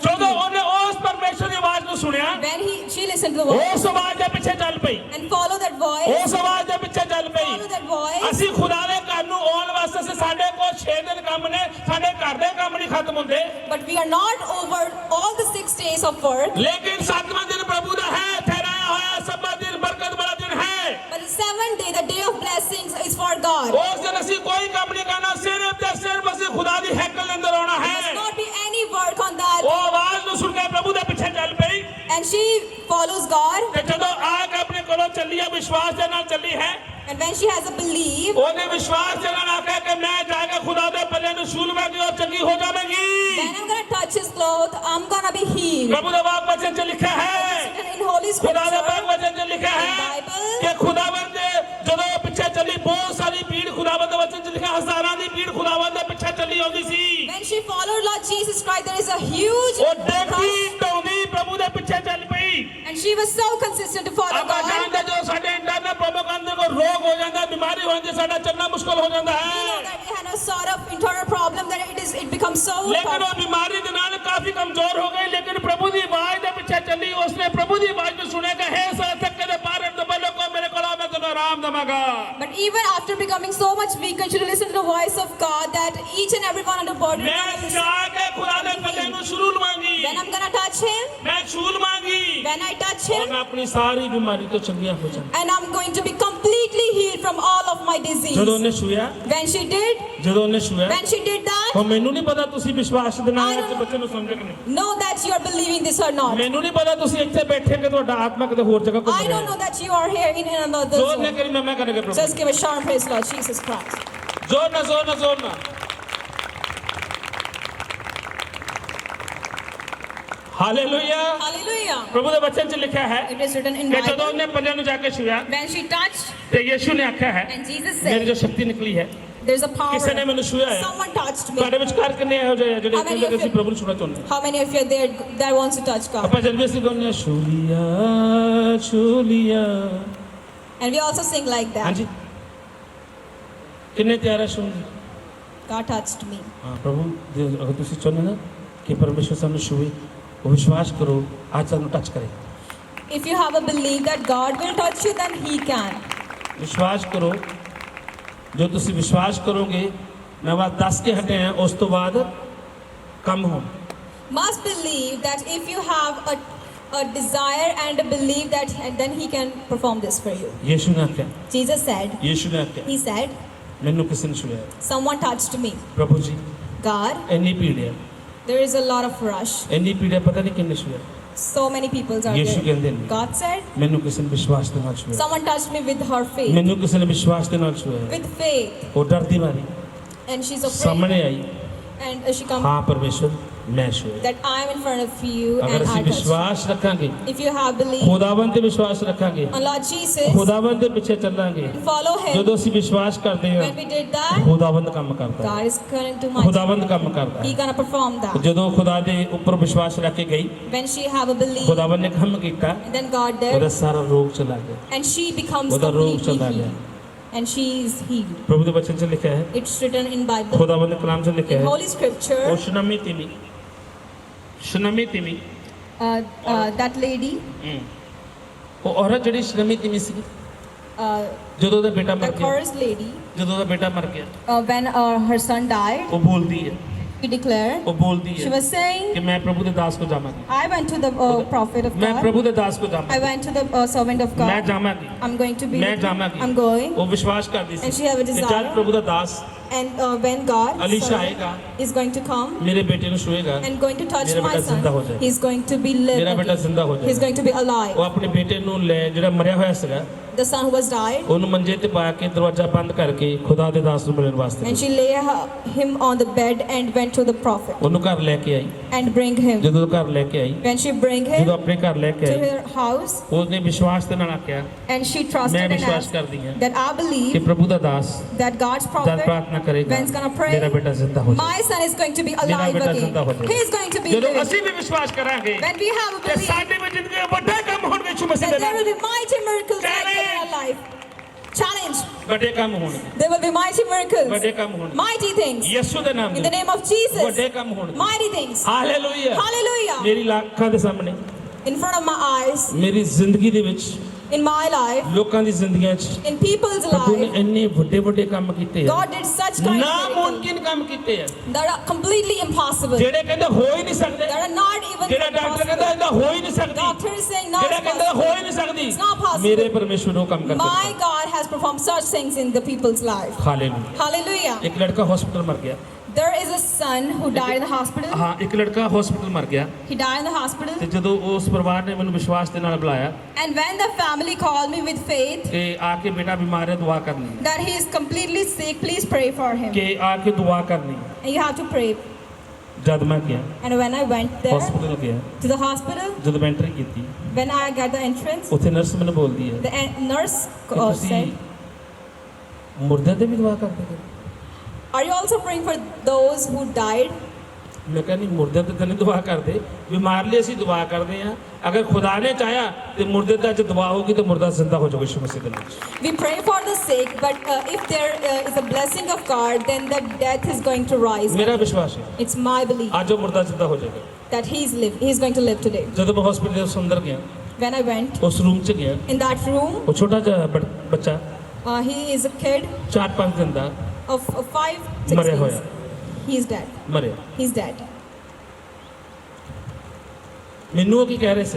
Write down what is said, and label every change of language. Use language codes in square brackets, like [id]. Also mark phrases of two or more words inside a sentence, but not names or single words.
[pa] ਜਦੋਂ [en] you. [pa] ਉਹਨੇ ਉਸ ਪਰਮੇਸ਼ਰ ਦੀ ਆਵਾਜ਼ ਨੂੰ ਸੁਣਿਆ [en] When she listened to the voice [pa] ਉਸ ਆਵਾਜ਼ ਦੇ ਪਿੱਛੇ ਚੱਲ ਪਈ [en] and followed that voice, [pa] ਉਸ ਆਵਾਜ਼ ਦੇ ਪਿੱਛੇ ਚੱਲ ਪਈ [en] follow that voice. [pa] ਅਸੀਂ ਖੁਦਾ ਦੇ ਘਰ ਨੂੰ ਆਉਣ ਵਾਸਤੇ ਸਾਡੇ ਕੋਲ 6 ਦਿਨ ਕੰਮ ਨੇ ਸਾਡੇ ਘਰ ਦੇ ਕੰਮ ਨਹੀਂ ਖਤਮ ਹੁੰਦੇ [en] But we are not over all the 6 days of work. [pa] ਲੇਕਿਨ 7ਵਾਂ ਦਿਨ ਪ੍ਰਭੂ ਦਾ ਹੈ ਠਹਿਰਾਇਆ ਹੋਇਆ ਸਬਤ ਦਿਨ ਬਰਕਤ ਵਾਲਾ ਦਿਨ ਹੈ [en] But the 7th day, the day of blessings, is for God. [pa] ਉਸ ਦਿਨ ਅਸੀਂ ਕੋਈ ਕੰਮ ਨਹੀਂ ਕਰਨਾ ਸਿਰਫ ਤੇ ਸਿਰਫ ਅਸੀਂ ਖੁਦਾ ਦੀ ਹੈਕਲ ਦੇ ਅੰਦਰ ਆਉਣਾ [en] There must [pa] ਹੈ [en] not be any work on that. [pa] ਉਹ ਆਵਾਜ਼ ਨੂੰ ਸੁਣ ਕੇ ਪ੍ਰਭੂ ਦੇ ਪਿੱਛੇ ਚੱਲ ਪਈ [en] And she follows God. [pa] ਤੇ ਜਦੋਂ ਆ ਕੇ ਆਪਣੇ ਕੋਲੋਂ ਚੱਲੀ ਹੈ ਵਿਸ਼ਵਾਸ ਦੇ ਨਾਲ ਚੱਲੀ ਹੈ [en] And when she has a belief, [pa] ਉਹਨੇ ਵਿਸ਼ਵਾਸ ਦੇ ਨਾਲ ਆਖਿਆ ਕਿ ਮੈਂ ਜਾ ਕੇ ਖੁਦਾ ਦੇ ਪੱਲੇ ਨੂੰ ਛੂ ਲਵਾਂਗੀ ਔਰ ਚੰਗੀ ਹੋ ਜਾਵੇਗੀ [en] when I'm gonna touch his cloth, I'm gonna be healed. [pa] ਪ੍ਰਭੂ ਦਾ ਵਾਕ ਵਚਨ 'ਚ ਲਿਖਿਆ ਹੈ [en] And in Holy [pa] ਖੁਦਾ ਦੇ ਵਾਕ [en] Scripture, [pa] ਵਚਨ 'ਚ ਲਿਖਿਆ ਹੈ [en] Bible, [pa] ਕਿ ਖੁਦਾਵੰਦ ਦੇ ਜਦੋਂ ਉਹ ਪਿੱਛੇ ਚੱਲੀ ਬਹੁਤ ਸਾਰੀ ਭੀੜ ਖੁਦਾਵੰਦ ਦੇ ਵਚਨ 'ਚ ਲਿਖਿਆ ਹਜ਼ਾਰਾਂ ਦੀ ਭੀੜ ਖੁਦਾਵੰਦ ਦੇ ਪਿੱਛੇ ਚੱਲੀ ਆਉਂਦੀ ਸੀ [en] when she followed Lord Jesus Christ, there is a huge [pa] ਉਹ ਡੇਗੀ [en] rush. [pa] ਢਾਉਂਦੀ ਪ੍ਰਭੂ ਦੇ ਪਿੱਛੇ ਚੱਲ ਪਈ [en] And she was so consistent to follow [pa] ਆਪਾਂ [en] God. [pa] ਜਾਣਦੇ ਜੋ ਸਾਡੇ [en] internal propaganda [pa] ਕੋ ਰੋਗ ਹੋ ਜਾਂਦਾ ਬਿਮਾਰੀ ਹੋ ਜਾਂਦੀ ਸਾਡਾ ਚੱਲਣਾ ਮੁਸ਼ਕਲ ਹੋ ਜਾਂਦਾ [en] You know [pa] ਹੈ [en] that we had a sort of internal problem that it becomes so [pa] ਲੇਕਿਨ ਉਹ ਬਿਮਾਰੀ ਦੇ ਨਾਲ ਕਾਫੀ ਕਮਜ਼ੋਰ ਹੋ ਗਈ ਲੇਕਿਨ ਪ੍ਰਭੂ ਦੀ ਆਵਾਜ਼ ਦੇ ਪਿੱਛੇ ਚੱਲੀ ਉਸਨੇ ਪ੍ਰਭੂ ਦੀ ਆਵਾਜ਼ ਨੂੰ ਸੁਣਿਆ ਕਿ ਹੈ ਸਾਰੇ ਥੱਕੇ ਦੇ ਬਾਹਰ ਹਟ ਦਬਾ ਲੋਕੋ ਮੇਰੇ ਕੋਲ ਆਓ ਮੈਂ ਤੁਹਾਨੂੰ ਆਰਾਮ ਦਵਾਂਗਾ [en] But even after becoming so much weak, and she listened to the voice of God that each and every one on the board. [pa] ਮੈਂ ਜਾ ਕੇ ਖੁਦਾ ਦੇ ਪੱਲੇ ਨੂੰ ਛੂ ਲਵਾਂਗੀ [en] When I'm gonna touch him, [pa] ਮੈਂ ਛੂ ਲਵਾਂਗੀ [en] when I touch [pa] ਔਰ [en] him, [pa] ਮੈਂ ਆਪਣੀ ਸਾਰੀ ਬਿਮਾਰੀ ਤੋਂ ਚੰਗੀਆਂ ਹੋ ਜਾਵਾਂ [en] and I'm going to be completely healed from all of my disease. [pa] ਜਦੋਂ ਉਹਨੇ ਛੂਇਆ [en] When she did, [pa] ਜਦੋਂ ਉਹਨੇ ਛੂਇਆ [en] when she did that, [pa] ਹੁਣ ਮੈਨੂੰ ਨਹੀਂ ਪਤਾ ਤੁਸੀਂ ਵਿਸ਼ਵਾਸ ਦੇ ਨਾਲ ਇਸ ਬੱਚੇ ਨੂੰ ਸਮਝੇ ਕਿ ਨਹੀਂ [en] know that you are believing this or not. [pa] ਮੈਨੂੰ ਨਹੀਂ ਪਤਾ ਤੁਸੀਂ ਇੱਥੇ ਬੈਠੇ ਕਿ ਤੁਹਾਡਾ ਆਤਮਾ ਕਿਤੇ ਹੋਰ ਜਗ੍ਹਾ ਘੁੰਮ [en] I [pa] ਰਿਹਾ [en] don't know that you are here in another [pa] ਜ਼ੋਰ ਨਾ [en] zone. [pa] ਕਰੀ ਮੈਂ ਕਰਾਂਗਾ ਪ੍ਰਭੂ [en] Just give a sharp praise, Lord Jesus Christ. [pa] ਜ਼ੋਰ ਨਾ ਜ਼ੋਰ ਨਾ ਜ਼ੋਰ ਨਾ ਹਾਲੇਲੂਇਆ [en] Hallelujah. [pa] ਪ੍ਰਭੂ ਦੇ ਵਚਨ 'ਚ ਲਿਖਿਆ ਹੈ [en] It is written in [pa] ਕਿ ਜਦੋਂ [en] Bible. [pa] ਉਹਨੇ ਪੱਲਿਆਂ ਨੂੰ ਜਾ ਕੇ ਛੂਇਆ [en] When she touched, [pa] ਤੇ ਯੀਸ਼ੂ ਨੇ ਆਖਿਆ ਹੈ [en] and Jesus [pa] ਮੇਰੀ [en] said [pa] ਜੋ ਸ਼ਕਤੀ ਨਿਕਲੀ ਹੈ [en] There's a power. [pa] ਕਿਸੇ ਨੇ ਮੈਨੂੰ ਛੂਇਆ ਹੈ [en] Someone touched me. [pa] ਤੁਹਾਡੇ ਵਿਚਕਾਰ ਕਿੰਨੇ ਇਹੋ ਜਿਹੇ ਆ ਜਿਹੜੇ [en] How many [pa] ਕਹਿੰਦੇ ਕਿ [en] of [pa] ਅਸੀਂ [en] you- [pa] ਪ੍ਰਭੂ ਨੂੰ ਛੂਣਾ ਚਾਹੁੰਦੇ ਹਾਂ [en] How many of you are there that wants to touch God? [pa] ਆਪਾਂ ਜਦ ਵੀ ਅਸੀਂ ਗਾਉਂਦੇ ਹਾਂ ਛੂਲੀਆ [en] And we also sing like that. [pa] ਹਾਂਜੀ ਕਿੰਨੇ ਤਿਆਰ ਹੈ ਛੂਣ ਲਈ? [en] God touched me. [pa] ਹਾਂ ਪ੍ਰਭੂ ਅਗਰ ਤੁਸੀਂ ਚਾਹੁੰਦੇ ਨਾ ਕਿ ਪਰਮੇਸ਼ਰ ਸਾਨੂੰ ਛੂਏ ਉਹ ਵਿਸ਼ਵਾਸ ਕਰੋ ਅੱਜ ਸਾਨੂੰ ਟੱਚ ਕਰੇ [en] If you have a belief that God will touch you, then He can. [pa] ਵਿਸ਼ਵਾਸ ਕਰੋ ਜੋ ਤੁਸੀਂ ਵਿਸ਼ਵਾਸ ਕਰੋਗੇ ਮੈਂ ਬਾਤ ਦੱਸ ਕੇ ਹਟੇ ਹਾਂ ਉਸ ਤੋਂ ਬਾਅਦ ਕੰਮ ਹੋ [en] Must believe that if you have a desire and a belief that, and then He can perform this for you. [pa] ਯੀਸ਼ੂ ਨੇ ਆਖਿਆ [en] Jesus said, [pa] ਯੀਸ਼ੂ ਨੇ ਆਖਿਆ [en] He said, [pa] ਮੈਨੂੰ ਕਿਸੇ ਨੇ ਛੂਇਆ [en] someone touched me. [pa] ਪ੍ਰਭੂ ਜੀ [en] God, [pa] ਇੰਨੀ ਭੀੜ ਹੈ [en] there is a lot of rush. [pa] ਇੰਨੀ ਭੀੜ ਹੈ ਪਤਾ ਨਹੀਂ ਕਿੰਨੇ ਛੂਇਆ [en] So many people are [pa] ਯੀਸ਼ੂ [en] there. [pa] ਕਹਿੰਦੇ ਨੇ [en] God said, [pa] ਮੈਨੂੰ ਕਿਸੇ ਨੇ ਵਿਸ਼ਵਾਸ ਦੇ ਨਾਲ ਛੂਇਆ [en] someone touched me with her faith. [pa] ਮੈਨੂੰ ਕਿਸੇ ਨੇ ਵਿਸ਼ਵਾਸ ਦੇ ਨਾਲ ਛੂਇਆ [en] With faith. [pa] ਉਹ ਡਰਦੀ ਮਾਰੀ [en] And she's afraid. [pa] ਸਾਹਮਣੇ ਆਈ [en] And she comes [pa] ਹਾਂ ਪਰਮੇਸ਼ਰ ਮੈਂ ਛੂਇਆ [en] that I am in front of you [pa] ਅਗਰ [en] and [pa] ਅਸੀਂ [en] I touched you. [pa] ਵਿਸ਼ਵਾਸ ਰੱਖਾਂਗੇ [en] If you have belief [pa] ਖੁਦਾਵੰਦ ਤੇ ਵਿਸ਼ਵਾਸ ਰੱਖਾਂਗੇ [en] on Lord Jesus, [pa] ਖੁਦਾਵੰਦ ਦੇ ਪਿੱਛੇ ਚੱਲਾਂਗੇ [en] follow Him. [pa] ਜਦੋਂ ਅਸੀਂ ਵਿਸ਼ਵਾਸ ਕਰਦੇ ਹਾਂ [en] When we did that, [pa] ਖੁਦਾਵੰਦ ਕੰਮ ਕਰਦਾ ਹੈ [en] God is going to my [pa] ਖੁਦਾਵੰਦ ਕੰਮ ਕਰਦਾ [en] He [pa] ਹੈ [en] gonna perform that. [pa] ਜਦੋਂ ਖੁਦਾ ਦੇ ਉੱਪਰ ਵਿਸ਼ਵਾਸ ਰੱਖ ਕੇ ਗਈ [en] When she have a belief, [pa] ਖੁਦਾਵੰਦ ਨੇ ਕੰਮ ਕੀਤਾ [en] and then God [pa] ਉਹਦਾ [en] did, [pa] ਸਾਰਾ ਰੋਗ ਚਲਾ ਗਿਆ [en] and she becomes [pa] ਉਹਦਾ ਰੋਗ [en] completely [pa] ਚਲਾ ਗਿਆ [en] healed. And she is healed. [pa] ਪ੍ਰਭੂ ਦੇ ਵਚਨ 'ਚ ਲਿਖਿਆ ਹੈ [en] It's written in Bible, [pa] ਖੁਦਾਵੰਦ ਦੇ ਕਲਾਮ 'ਚ ਲਿਖਿਆ [en] in [pa] ਹੈ [en] Holy Scripture. [pa] ਉਹ ਸ਼ੁਨਮੀ ਤਿਮੀ [en] That lady, [pa] ਉਹ ਔਰਤ ਜਿਹੜੀ ਸ਼ੁਨਮੀ ਤਿਮੀ ਸੀ ਜਦੋਂ ਉਹਦਾ ਬੇਟਾ ਮਰ [en] the [pa] ਗਿਆ [en] cursed lady, [pa] ਜਦੋਂ ਉਹਦਾ ਬੇਟਾ ਮਰ ਗਿਆ [en] when her son died, [pa] ਉਹ ਬੋਲਦੀ ਹੈ [en] she declared, [pa] ਉਹ ਬੋਲਦੀ [en] she [pa] ਹੈ [en] was saying, [pa] ਕਿ ਮੈਂ ਪ੍ਰਭੂ ਦੇ ਦਾਸ ਕੋ ਜਾਵਾਂਗੀ [en] I went to the prophet of [pa] ਮੈਂ [en] God. [pa] ਪ੍ਰਭੂ ਦੇ ਦਾਸ ਕੋ [en] I [pa] ਜਾਵਾਂਗੀ [en] went to the servant of [pa] ਮੈਂ [en] God. [pa] ਜਾਵਾਂਗੀ [en] I'm going to be [pa] ਮੈਂ [en] with you. [pa] ਜਾਵਾਂਗੀ [en] I'm going. [pa] ਉਹ ਵਿਸ਼ਵਾਸ ਕਰਦੀ [en] And [pa] ਸੀ [en] she have a [pa] ਕਿ [en] desire. [pa] ਜਦ ਪ੍ਰਭੂ ਦਾ ਦਾਸ [en] And when God [pa] ਅਲੀਸ਼ਾ [en] servant [pa] ਆਏਗਾ [en] is going to come [pa] ਮੇਰੇ ਬੇਟੇ ਨੂੰ ਛੂਏਗਾ [en] and going to touch [pa] ਮੇਰਾ [en] my [pa] ਬੇਟਾ ਜ਼ਿੰਦਾ ਹੋ [en] son, [pa] ਜਾਏਗਾ। [en] he's going to be [pa] ਮੇਰਾ [en] lived [pa] ਬੇਟਾ [en] again. [pa] ਜ਼ਿੰਦਾ ਹੋ [en] He's [pa] ਜਾਏਗਾ [en] going to be [pa] ਉਹ [en] alive. [pa] ਆਪਣੇ ਬੇਟੇ ਨੂੰ ਲੈ ਜਿਹੜਾ ਮਰਿਆ ਹੋਇਆ ਸੀਗਾ [en] The son who was died, [pa] ਉਹਨੂੰ ਮੰਜੇ ਤੇ ਪਾ ਕੇ ਦਰਵਾਜ਼ਾ ਬੰਦ ਕਰਕੇ ਖੁਦਾ ਦੇ ਦਾਸ ਨੂੰ ਮਿਲਣ ਵਾਸਤੇ [en] and she lay him on the bed and went to the prophet [pa] ਉਹਨੂੰ ਘਰ ਲੈ ਕੇ ਆਈ [en] and bring him. [pa] ਜਦੋਂ ਉਹ ਘਰ ਲੈ ਕੇ ਆਈ [en] When she bring [pa] ਜਦੋਂ [en] him [pa] ਆਪਣੇ ਘਰ ਲੈ ਕੇ [en] to [pa] ਆਈ [en] her house, [pa] ਉਹਨੇ ਵਿਸ਼ਵਾਸ ਦੇ ਨਾਲ ਆਖਿਆ [en] and she [pa] ਮੈਂ [en] trusted and [pa] ਵਿਸ਼ਵਾਸ [en] asked [pa] ਕਰਦੀ ਹਾਂ [en] that I [pa] ਕਿ [en] believe [pa] ਪ੍ਰਭੂ ਦਾ ਦਾਸ [en] that God's [pa] ਜਦ [en] prophet, [pa] ਪ੍ਰਾਰਥਨਾ ਕਰੇਗਾ [en] when he's gonna pray, [pa] ਮੇਰਾ ਬੇਟਾ ਜ਼ਿੰਦਾ ਹੋ [en] my son is going to be [pa] ਮੇਰਾ [en] alive [pa] ਬੇਟਾ [en] again. [pa] ਜ਼ਿੰਦਾ ਹੋ [en] He is going to be [pa] ਜਦੋਂ [en] living. [pa] ਅਸੀਂ ਵੀ ਵਿਸ਼ਵਾਸ ਕਰਾਂਗੇ [en] When we have a [pa] ਕਿ [en] belief [pa] ਸਾਡੇ ਵਿੱਚ ਜ਼ਿੰਦਗੀ ਦੇ ਵੱਡੇ ਕੰਮ ਹੋਣਗੇ ਯਿਸੂ ਮਸੀਹ [en] that [pa] ਦੇ [en] there will [pa] ਨਾਲ [en] be mighty miracles like that in our life. Challenge. [pa] ਵੱਡੇ ਕੰਮ ਹੋਣਗੇ [en] There will be mighty miracles. [pa] ਵੱਡੇ ਕੰਮ ਹੋਣਗੇ [en] Mighty things. [pa] ਯਿਸੂ ਦੇ ਨਾਮ [en] In the [pa] ਦੇ [en] name of Jesus. [pa] ਵੱਡੇ ਕੰਮ ਹੋਣਗੇ [en] Mighty things. [pa] ਹਾਲੇਲੂਇਆ [en] Hallelujah. [pa] ਮੇਰੀ ਲੱਖਾਂ ਦੇ ਸਾਹਮਣੇ [en] In front of my eyes, [pa] ਮੇਰੀ ਜ਼ਿੰਦਗੀ ਦੇ ਵਿੱਚ [en] in my life, [pa] ਲੋਕਾਂ ਦੀ ਜ਼ਿੰਦਗੀਆਂ 'ਚ [en] in people's [pa] ਪ੍ਰਭੂ ਨੇ [en] life, [pa] ਇੰਨੇ ਵੱਡੇ ਵੱਡੇ ਕੰਮ ਕੀਤੇ ਆ [en] God did such kind of miracles [pa] ਨਾਮੁਮਕਿਨ ਕੰਮ ਕੀਤੇ ਆ [en] that are completely impossible. [pa] ਜਿਹੜੇ ਕਹਿੰਦੇ ਹੋ ਹੀ ਨਹੀਂ ਸਕਦੇ [en] That are not even [pa] ਜਿਹੜਾ ਡਾਕਟਰ ਕਹਿੰਦਾ [en] possible. [pa] ਇਹਦਾ ਹੋ ਹੀ ਨਹੀਂ ਸਕਦੀ [en] Doctor is saying no, [pa] ਜਿਹੜਾ [en] it's [pa] ਕਹਿੰਦਾ ਹੋ ਹੀ [en] possible. [pa] ਨਹੀਂ ਸਕਦੀ [en] It's not possible. [pa] ਮੇਰੇ ਪਰਮੇਸ਼ਵਰ ਉਹ ਕੰਮ [en] My [pa] ਕਰਦੇ [en] God has performed such things in the people's life. [pa] ਹਾਲੇਲੂਇਆ [en] Hallelujah. [pa] ਇੱਕ ਲੜਕਾ ਹਸਪੀਟਲ ਮਰ ਗਿਆ [en] There is a son who died in the hospital. [pa] ਹਾਂ ਇੱਕ ਲੜਕਾ ਹਸਪੀਟਲ ਮਰ ਗਿਆ [en] He died in the hospital. [pa] ਤੇ ਜਦੋਂ ਉਸ ਪਰਿਵਾਰ ਨੇ ਮੈਨੂੰ ਵਿਸ਼ਵਾਸ ਦੇ ਨਾਲ ਬੁਲਾਇਆ [en] And when the family called me with faith [pa] ਕਿ ਆ ਕੇ ਬੇਟਾ ਬਿਮਾਰ ਹੈ ਦੁਆ ਕਰਨੀ [en] that he is completely sick, please pray for him. [pa] ਕਿ ਆ ਕੇ ਦੁਆ ਕਰਨੀ [en] And you have to pray. [pa] ਜਦ ਮੈਂ ਗਿਆ [en] And when I went there [pa] ਹਸਪੀਟਲ ਗਿਆ [en] to the hospital, [pa] ਜਦੋਂ ਮੈਂ ਐਂਟਰੀ ਕੀਤੀ [en] when I got the entrance, [pa] ਉੱਥੇ ਨਰਸ ਮੈਨੂੰ ਬੋਲਦੀ ਹੈ [en] the nurse [pa] ਕਿ ਤੁਸੀਂ [en] said, [pa] ਮੁਰਦਿਆਂ ਦੇ ਵੀ ਦੁਆ ਕਰਦੇ ਹੋ [en] are you also praying for those who died? [pa] ਮੈਂ ਕਹਿੰਦੀ ਮੁਰਦਿਆਂ ਤੇ ਤਾਂ ਨਹੀਂ ਦੁਆ ਕਰਦੇ ਬਿਮਾਰ ਲਈ ਅਸੀਂ ਦੁਆ ਕਰਦੇ ਹਾਂ ਅਗਰ ਖੁਦਾ ਨੇ ਚਾਹਿਆ ਤੇ ਮੁਰਦੇ ਦਾ ਜੇ ਦੁਆ ਹੋਗੀ ਤਾਂ ਮੁਰਦਾ ਜ਼ਿੰਦਾ ਹੋ ਜਾਊਗਾ ਯਿਸੂ ਮਸੀਹ ਦੇ ਨਾਮ 'ਚ [en] We pray for the sick, but if there is a blessing of God, then the death is going to rise. [pa] ਮੇਰਾ ਵਿਸ਼ਵਾਸ ਹੈ [en] It's my belief [pa] ਅੱਜ ਉਹ ਮੁਰਦਾ ਜ਼ਿੰਦਾ ਹੋ ਜਾਏਗਾ [en] that he is going to live today. [pa] ਜਦੋਂ ਮੈਂ ਹਸਪੀਟਲ ਦੇ ਅੰਦਰ ਗਿਆ [en] When I went [pa] ਉਸ ਰੂਮ 'ਚ ਗਿਆ [en] in that room, [pa] ਉਹ ਛੋਟਾ ਜਿਹਾ ਬੱਚਾ [en] he is a kid [pa] 4-5 ਦਿਨ ਦਾ [en] of 5-6 [pa] ਮਰਿਆ [en] days. [pa] ਹੋਇਆ [en] He's dead. [pa] ਮਰਿਆ [en] He's dead. [pa] ਮੈਨੂੰ ਉਹ ਕੀ ਕਹਿ ਰਹੇ ਸੀ